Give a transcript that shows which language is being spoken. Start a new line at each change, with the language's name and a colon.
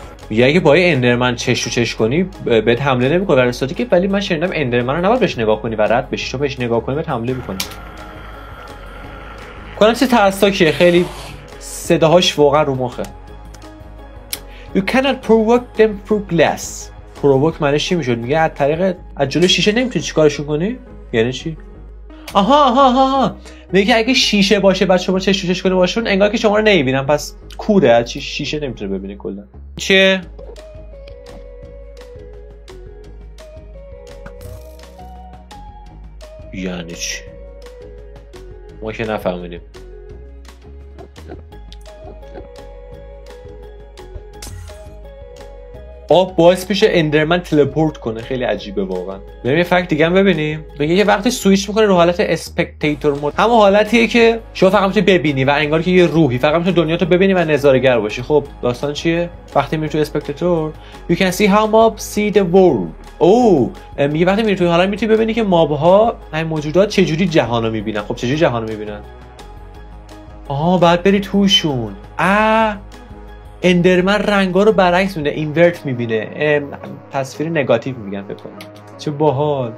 Persian: میگه اگه با اندرمن چش تو چش کنی بهت حمله نمیکنه در استاتیک، ولی من شنیدم اندرمن رو نباید بهش نگاه کنی و رد بشی، چون بهش نگاه کنی بهت حمله میکنه. کنم چه ترسناکیه، خیلی صداهاش واقعا رو مخه.
English: You cannot provoke them through glass.
Persian: provoke معنیش چی میشد؟ میگه از جلو شیشه نمیتونی چیکارشون کنی؟ یعنی چی؟ آها میگه اگه شیشه باشه بعد شما چش تو چش کنی باشون، انگار که شما رو نمیبینن، پس کوره، از شیشه نمیتونه ببینه کلا. چیه؟ یعنی چی؟ ما که نفهمیدیم. آب باعث میشه اندرمن تلپورت کنه، خیلی عجیبه واقعا. بریم یه فکت دیگه هم ببینیم. میگه یه وقتی سوئیچ میکنه رو حالت اسپکتاتور مود، همون حالتیه که شما فقط میتونی ببینی و انگار که یه روحی فقط میتونی دنیاتو ببینی و نظاره‌گر باشی. خب داستان چیه؟ وقتی میری تو اسپکتاتور
English: you can see how mobs see the world.
Persian: میگه وقتی میری توی حالا میتونی ببینی که مابها، این موجودات چجوری جهانو میبینن. خب چجوری جهانو میبینن؟ بعد بری توشون. اندرمن رنگا رو برعکس میبینه، اینورت میبینه، تصویر نگاتیو میگن فکر کنم. چه باحال.